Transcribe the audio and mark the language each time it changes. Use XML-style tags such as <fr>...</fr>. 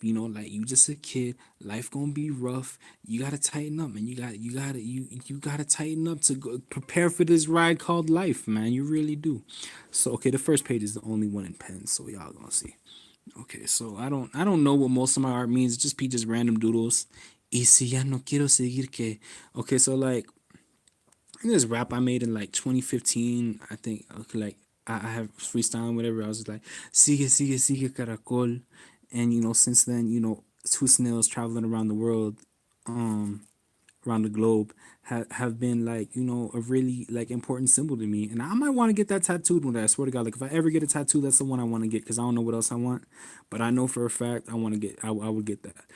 <en>Like you just a kid. Life gonna be rough. You gotta tighten up, man. You gotta tighten up to go, prepare for this ride called life, man. You really do. So okay, the first page is the only one in pen, so y'all gonna see. Okay, so I don't know what most of my art means. It just be just random doodles.</en> <es>Y si ya no quiero seguir que.</es> <en>Okay, so like in this rap I made in like 2015, I think. Okay, like I have freestyle whatever. I was just like</en> <es>sigue caracol,</es> <en>and since then two snails traveling around the world, um around the globe have been like a really like important symbol to me, and I might want to get that tattooed one day. I swear to God, like if I ever get a tattoo, that's the one I want to get because I don't know what else I want, but I know for a fact I want to get. I would get that.</en>